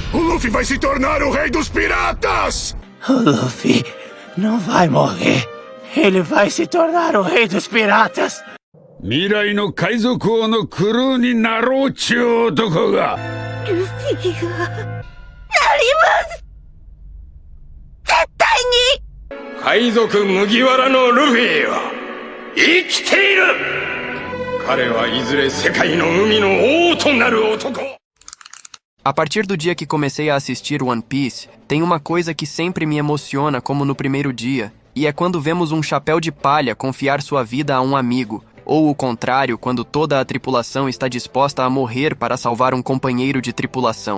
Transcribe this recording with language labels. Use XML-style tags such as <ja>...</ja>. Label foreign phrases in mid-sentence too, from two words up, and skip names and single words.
<pt>Luffy vai se tornar o rei dos piratas! O Luffy não vai morrer. Ele vai se tornar o rei dos piratas.</pt> <ja>未来の海賊王のクルーになろうっちゅう男が。ルフィがなります。絶対に。海賊麦わらのルフィは生きている。彼はいずれ世界の海の王となる男。</ja> <pt>A partir do dia que comecei a assistir One Piece, tem uma coisa que sempre me emociona como no primeiro dia, e é quando vemos um chapéu de palha confiar sua vida a um amigo, ou o contrário, quando toda a tripulação está disposta a morrer para salvar um companheiro de tripulação.</pt>